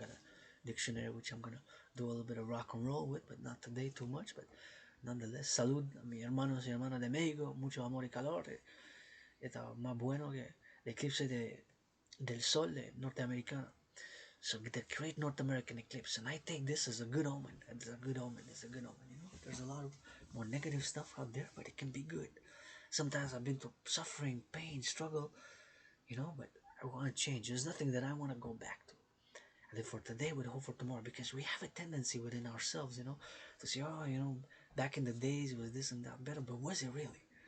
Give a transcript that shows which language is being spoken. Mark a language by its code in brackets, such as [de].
[en] I got a dictionary which I'm gonna do a little bit of rock and roll with, but not today too much. But nonetheless, [es] salud a mis hermanos y hermanas de México, mucho amor y calor. Está más bueno que el eclipse del sol norteamericano. [en] So the Great North American Eclipse, and I take this as a good omen. It's a good omen. There's a lot of more negative stuff out there, but it can be good. Sometimes I've been through suffering, pain, struggle, but I want to change. There's nothing that I want to go back to. I live for today with hope for tomorrow, because we have a tendency within ourselves, to say, oh, back in the days it was this and that better, but was it really?